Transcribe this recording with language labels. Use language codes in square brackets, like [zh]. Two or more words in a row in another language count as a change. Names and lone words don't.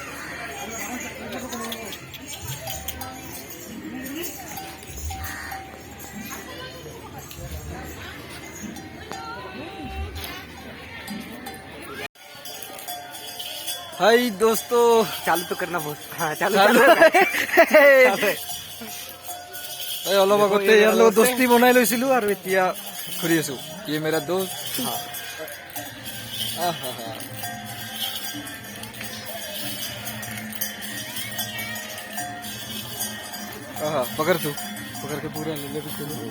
[hi] हाय दोस्तों, चालू तो करना बहुत। हाँ चालू चालू। [as] অলপ আগতে ইয়াৰ লগত দোস্তি বনাই লৈছিলো আৰু এতিয়া ঘূৰি আছো। [hi] ये मेरा दोस्त। पकड़ तू, पकड़ के पूरा ले ले बिल्कुल।